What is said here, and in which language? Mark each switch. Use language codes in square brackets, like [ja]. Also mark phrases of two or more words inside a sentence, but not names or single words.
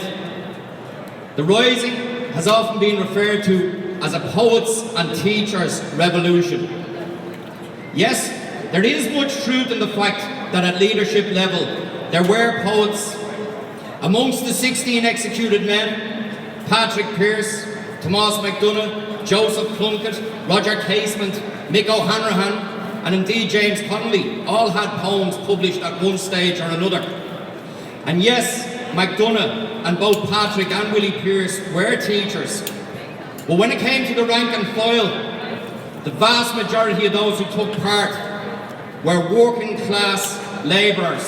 [en] The Rising has often been referred to as a poets and teachers revolution. Yes, there is much truth in the fact that at leadership level there were poets. Amongst the 16 executed men, Patrick Pearse, Tomás McDonagh, Joseph Plunkett, Roger Casement, Mick O'Hanrahan, and indeed James Connolly all had poems published at one stage or another. And yes, McDonagh and both Patrick and Willie Pearse were teachers. But when it came to the rank and file, the vast majority of those who took part were working class labourers.